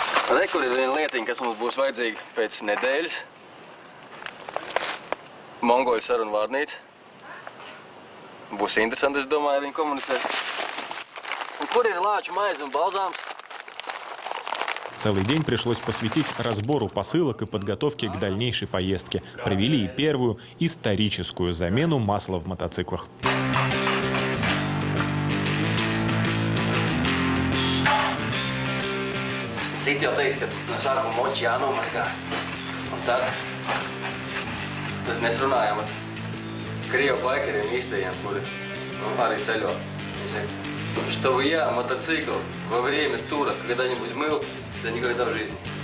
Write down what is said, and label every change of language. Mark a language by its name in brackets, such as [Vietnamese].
[Latvian] Re, kur ir viena lietiņa, kas mums būs vajadzīga pēc nedēļas. Mongoļu sarunu vārnīca. Būs interesanti, es domāju, ar viņu komunicēt. Un kur ir lāča maize un balzāms? [Russian] Целый день пришлось посвятить разбору посылок и подготовке к дальнейшей поездке. Провели и первую историческую замену масла в мотоциклах. Citi jau teiks, ka no sākuma moči jānomazgā. Un tad mēs runājām ar Krievu baikeriem īstajiem, kuri arī ceļo. [Latvian] Viņi saka, [Russian] что я, мотоцикл, во время тура когда-нибудь мыл, да никогда в жизни.